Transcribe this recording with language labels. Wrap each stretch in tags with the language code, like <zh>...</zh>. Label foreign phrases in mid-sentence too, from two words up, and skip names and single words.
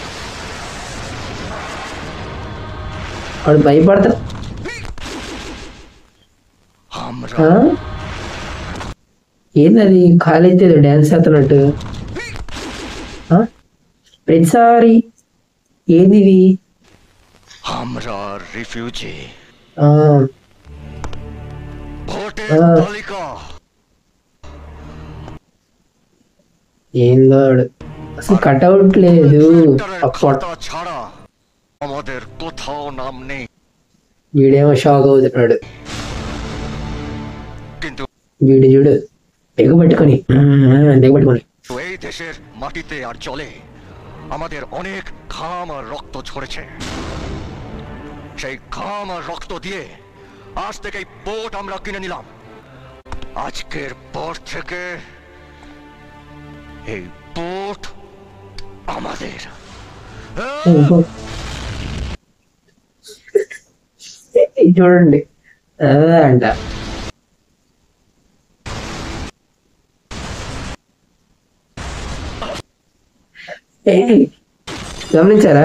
<te>వాడు భయపడతా.</te> <bn>আমরা</bn> <te>ఆ? ఏందది కాలేజ్ ఏదో డ్యాన్స్ చేస్తున్నట్టు? ఆ? ప్రతిసారి ఏంది ఇది?</te> <bn>আমরা রিফিউজি ఆ, ভোটের হ্যাঁ। তালিকা</bn> <te>ఏందో వాడు. అసలు కట్అవుట్ లేదు.</te> <bn>ভোটারের</bn> <te>అప్ప</te> <bn>খাতা ছাড়া আমাদের কোথাও নাম নেই।</bn> <te>వీడేమో షాక్ అవుతున్నాడు.</te> <bn>কিন্তু</bn> <te>వీడు చూడు దిగబట్టుకొని దిగబట్టుకొని</te> <bn>এই দেশের মাটিতে আর জলে আমাদের অনেক ঘাম আর রক্ত ঝরেছে। সেই ঘাম আর রক্ত দিয়ে আজ থেকে এই ভোট আমরা কিনে নিলাম। আজকের পর থেকে এই ভোট আমাদের।</bn> <te>ఇది చూడండి అంట. గమనించారా?</te>